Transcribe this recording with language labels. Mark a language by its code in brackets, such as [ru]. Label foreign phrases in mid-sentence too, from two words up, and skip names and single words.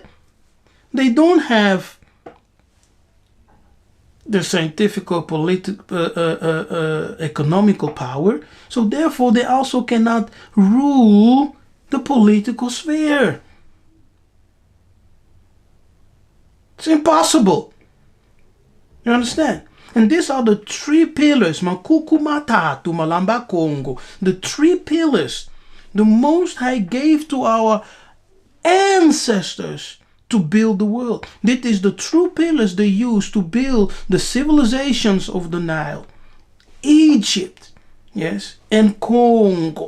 [en] They don't have the scientific, political, economical power. So therefore, they also cannot rule the political sphere. It's impossible. You understand? And these are the three pillars. [kg] Makuku matatu malamba Congo. [en] The three pillars the Most High gave to our ancestors to build the world. This is the true pillars they used to build the civilizations of the Nile. Egypt, yes, and Congo.